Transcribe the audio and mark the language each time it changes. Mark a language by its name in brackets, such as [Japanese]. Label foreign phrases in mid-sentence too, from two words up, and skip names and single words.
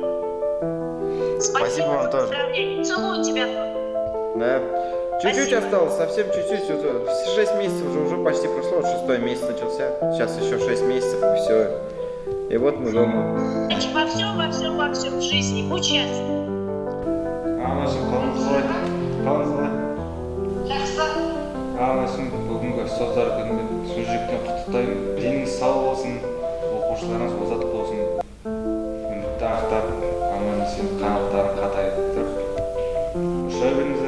[Russian] Спасибо вам тоже. Целую тебя. Да. Чуть-чуть осталось, совсем чуть-чуть. 6 месяцев уже почти прошло, 6-й месяц начался. Сейчас еще 6 месяцев и все. И вот мы дома. Во всем в жизни будь счастлив. [Kazakh] Анашым, қалыңыз қалай? Жақсы. Анашым, бүгінгі ұстаздар күнінде шын жүректен құттықтаймын. Деніңіз сау болсын, оқушыларыңыз озат болсын. Үмітті ақтап, аман-есен қанаттарын қатайып ұша беріңіздер.